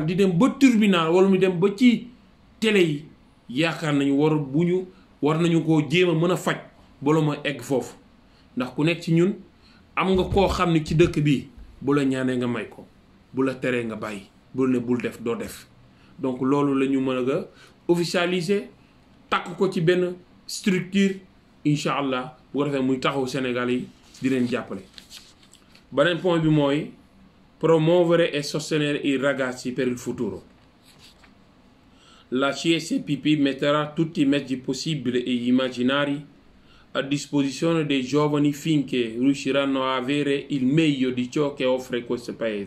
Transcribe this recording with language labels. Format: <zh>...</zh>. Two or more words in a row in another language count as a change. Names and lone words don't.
<wo>di dem ba tribunal wala mu dem ba ci télé yi yaakaar nañu war nañu koo jéem a mën a faj bala ma egg foofu ndax ku nekk ci ñun am nga koo xam ne ci dëkk bi bu la ñaanee nga may ko bu la teree nga bàyyi bul ne bul def doo def donc loolu la ñu mën a officialiser takk ko ci benn structure</wo> <ar>إن شاء الله</ar> <wo>bu ko defee muy taxaw Sénégal yi di leen jàppale. beneen point bi mooy</wo> <it>promuovere e sostenere i ragazzi per il futuro. La CSPP metterà tutti i mezzi possibili e immaginari a disposizione dei giovani finché riusciranno a avere il meglio di ciò che offre questo paese.</it>